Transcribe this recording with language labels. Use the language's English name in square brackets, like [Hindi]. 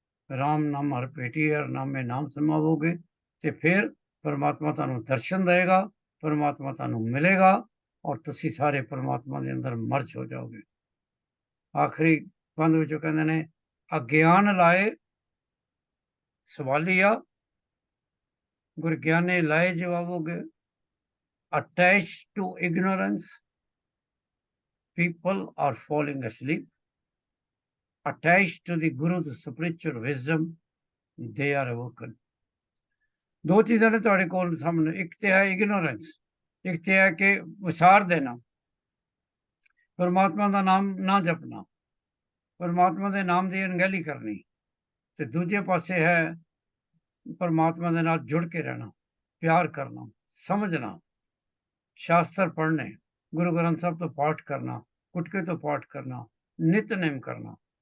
[Punjabi] ਰਾਮ ਨਾਮ ਹਰ ਭੇਟੀ ਹਰ ਨਾਮੇ ਨਾਮ ਸਮਾਵੋਗੇ ਤੇ ਫਿਰ ਪਰਮਾਤਮਾ ਤੁਹਾਨੂੰ ਦਰਸ਼ਨ ਦੇਗਾ, ਪਰਮਾਤਮਾ ਤੁਹਾਨੂੰ ਮਿਲੇਗਾ ਔਰ ਤੁਸੀਂ ਸਾਰੇ ਪਰਮਾਤਮਾ ਦੇ ਅੰਦਰ ਮਰਜ ਹੋ ਜਾਓਗੇ। ਆਖਰੀ ਬੰਦ ਵਿੱਚੋਂ ਕਹਿੰਦੇ ਨੇ ਅਗਿਆਨ ਲਾਏ ਸਵਾਲੀਆ, ਗੁਰ ਗਿਆਨੇ ਲਾਏ ਜਵਾਬੋਗੇ। [English] Attached to ignorance, people are falling asleep. Attached to the Guru, the spiritual wisdom, they are awoken. [Punjabi] ਦੋ ਚੀਜ਼ਾਂ ਨੇ ਤੁਹਾਡੇ ਕੋਲ ਸਾਹਮਣੇ। ਇੱਕ ਤੇ ਹੈ ਇਗਨੋਰੈਂਸ, ਇੱਕ ਤੇ ਹੈ ਕਿ ਵਿਸਾਰ ਦੇਣਾ, ਪਰਮਾਤਮਾ ਦਾ ਨਾਮ ਨਾ ਜਪਣਾ, ਪਰਮਾਤਮਾ ਦੇ ਨਾਮ ਦੀ ਅਣਗਹਿਲੀ ਕਰਨੀ। ਤੇ ਦੂਜੇ ਪਾਸੇ ਹੈ ਪਰਮਾਤਮਾ ਦੇ ਨਾਲ ਜੁੜ ਕੇ ਰਹਿਣਾ, ਪਿਆਰ ਕਰਨਾ, ਸਮਝਣਾ, ਸ਼ਾਸਤਰ ਪੜ੍ਹਨੇ, ਗੁਰੂ ਗ੍ਰੰਥ ਸਾਹਿਬ ਤੋਂ ਪਾਠ ਕਰਨਾ, ਗੁਟਕੇ ਤੋਂ ਪਾਠ ਕਰਨਾ, ਨਿਤਨੇਮ ਕਰਨਾ।